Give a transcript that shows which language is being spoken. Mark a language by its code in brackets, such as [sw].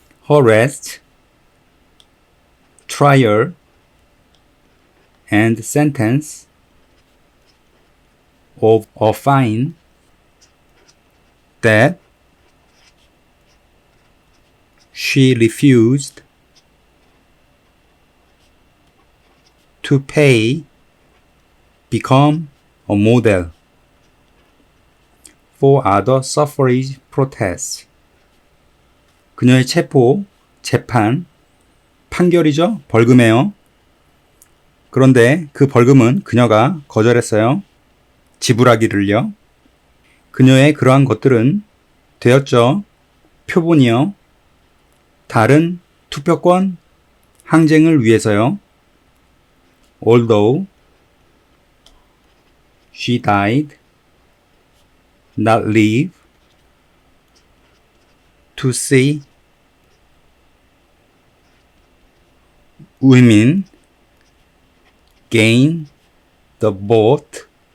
[en] arrest, trial, and sentence of a fine that she refused to pay become a model for other suffrage protests. [ko] 그녀의 체포, 재판, 판결이죠. 벌금이에요. 그런데 그 벌금은 그녀가 거절했어요. 지불하기를요. 그녀의 그러한 것들은 되었죠. 표본이요. 다른 투표권 항쟁을 위해서요. [en] Although she died not live to see women gain the vote.